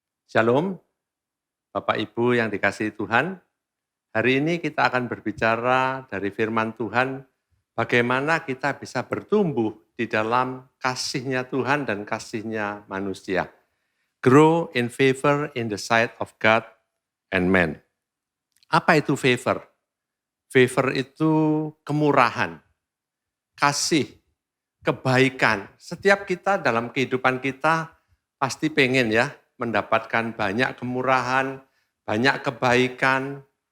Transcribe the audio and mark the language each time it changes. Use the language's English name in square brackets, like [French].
[Indonesian] Shalom, Bapak Ibu yang dikasihi Tuhan. Hari ini kita akan berbicara dari firman Tuhan, bagaimana kita bisa bertumbuh di dalam kasih-Nya Tuhan dan kasih-Nya manusia. [English] Grow in favor in the sight of God and man. [Indonesian] Apa itu favor? Favor itu kemurahan, kasih, kebaikan. Setiap kita dalam kehidupan kita pasti pengen ya mendapatkan banyak kemurahan, banyak kebaikan.